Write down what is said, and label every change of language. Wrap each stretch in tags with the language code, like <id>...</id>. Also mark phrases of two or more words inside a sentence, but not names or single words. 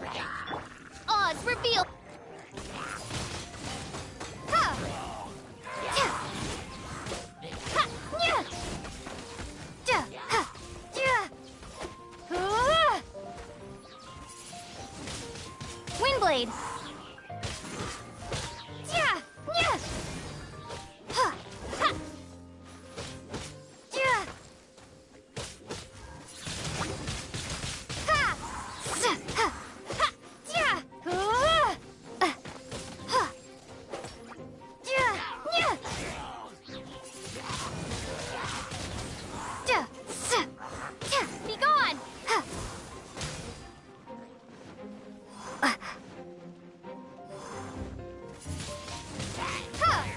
<en>Odds reveal. Ha! Yeah. Ha! Yeah. Ja. Ha! Yeah. Windblade. Yeah. Yeah. Ha! Ha! Yeah. Ha! Ha! Ha! Yeah. Ha! Yeah. Yeah. Ja. Yeah. Be gone. Ha! Ha!</en>